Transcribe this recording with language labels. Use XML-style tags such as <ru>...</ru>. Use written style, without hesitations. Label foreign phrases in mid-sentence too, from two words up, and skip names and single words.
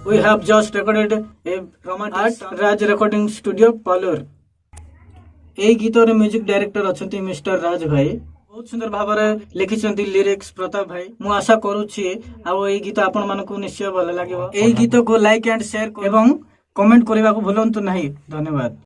<en>have just recorded a romantic at Raj Recording Studio, Palur.</en> <or>ଏଇ ଗୀତର</or> <en>music director</en> <or>ଅଛନ୍ତି ମିଷ୍ଟର ରାଜ ଭାଇ। ବହୁତ ସୁନ୍ଦର ଭାବରେ ଲେଖିଛନ୍ତି ଲିରିକ୍ସ ପ୍ରତାପ ଭାଇ। ମୁଁ ଆଶା କରୁଛି ଆଉ ଏଇ ଗୀତ ଆପଣ ମାନଙ୍କୁ ନିଶ୍ଚୟ ଭଲ ଲାଗିବ। ଏଇ ଗୀତକୁ</or> <en>like and share</en> <or>ଏବଂ କମେଣ୍ଟ କରିବାକୁ ଭୁଲନ୍ତୁ ନାହିଁ। ଧନ୍ୟବାଦ।</or>